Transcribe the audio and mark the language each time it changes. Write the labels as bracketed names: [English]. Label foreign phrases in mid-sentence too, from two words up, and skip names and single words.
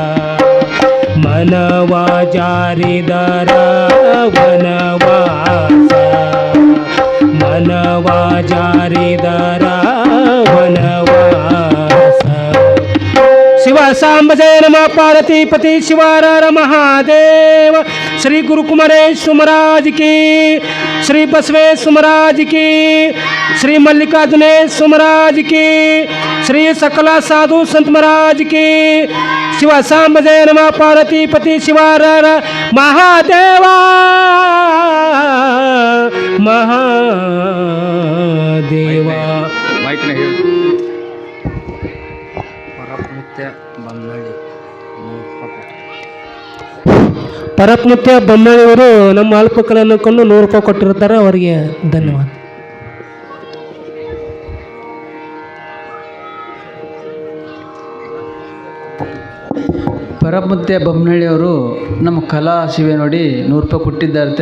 [Kannada] ಮನವ ಜಾರಿದರ ವನವಾಸ, ಮನವ ಜಾರಿದರ ವನವಾಸ. [Sanskrit] ಶಿವ ಸಾಂಬ ಜಯ ನಮ ಪಾರ್ವತಿ ಪತಿ ಶಿವಾರ ಮಹಾದೇವ. [Hindi] ಶ್ರೀ ಗುರು ಕುಮಾರೇಶ್ವರ महाराज की, श्री बसवेश्वर महाराज की, श्री मल्लिकार्जुनेश्वर महाराज की, श्री सकला साधु संत महाराज की. [Sanskrit] शिव सांब जय नमः पार्वती पति शिवार महादेवा महादेवा. [Kannada] ಪರಪ್ಮುತ್ಯ ಬೊಮ್ಮಳಿಯವರು ನಮ್ಮ ಅಲ್ಪಕಲೆಯನ್ನು ಕೊಂಡು 100 ರೂಪಾಯಿ ಕೊಟ್ಟಿರ್ತಾರೆ. ಅವರಿಗೆ ಧನ್ಯವಾದ. ಪರಪ್ಮುತ್ಯ ಬೊಮ್ಮನಹಳ್ಳಿಯವರು ನಮ್ಮ ಕಲಾ ಶಿವೆ ನೋಡಿ 100 ರೂಪಾಯಿ ಕೊಟ್ಟಿದ್ದಾರೆ.